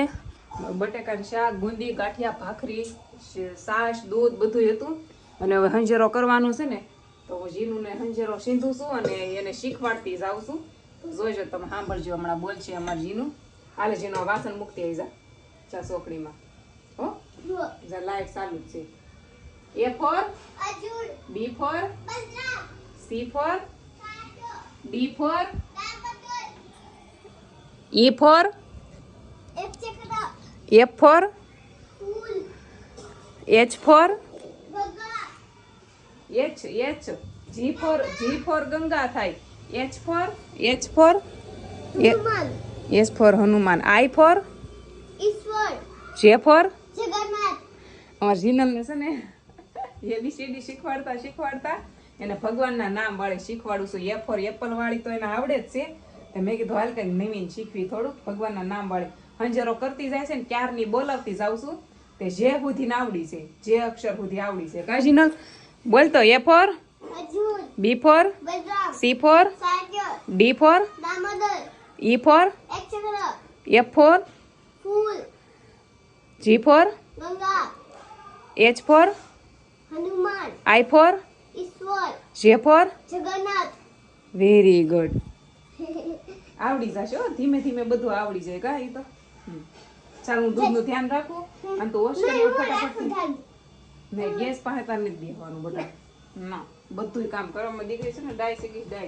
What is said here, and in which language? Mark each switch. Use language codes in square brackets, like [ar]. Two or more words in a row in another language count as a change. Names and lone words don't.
[gu] બટેકાનું શાક, બુંદી, ગાંઠિયા, ભાખરી, છાશ, દૂધ બધું હતું. અને હવે હંજેરો કરવાનો છે ને, તો હું જીનુને હંજેરો સીંધું છું અને એને શીખવાડતી જાઉં છું. જોઈજો તમે, સાંભળજો, હમણાં બોલશે અમાર જીનું. હાલે જીનો વાસણ મૂકતી આવી જા ચોકડીમાં. હો જા, લાઈટ ચાલુ જ છે. [en] A for B for C for D for E for F for H for H G for [gu] ગંગા થાય. [en] H for S for હનુમાન. I for J for [gu] અમારા જીનલને છે ને ABCD શીખવાડતા એને ભગવાનના નામ વાળી શીખવાડું છું. [en] A for apple [gu] વાળી તો એને આવડે જ છે. મેં કીધું હાલ કંઈક નવીન શીખવી થોડુંક ભગવાનના નામ વાળી. હંજરો કરતી જાય છે ને ક્યારની બોલાવતી જાઉં છું. તે જે સુધી આવડી છે, જે અક્ષર સુધી આવડી છે. કા જીનલ બોલતો. [en] A for B for C for D for E for F for G for H for I for J for very good. [gu] આવડી જશે હો, ધીમે ધીમે બધું આવડી જાય. કા ઈ તો ચાલ હું દૂધનું ધ્યાન રાખું. અને તો ઓસ્ટ્રેલિયા ફટાફટ નહીં, ગેસ પાસે તાર નથી દેવાનું બધા. ના, બધું કામ કરવામાં દીકરી છે ને ડાય છે ડાય.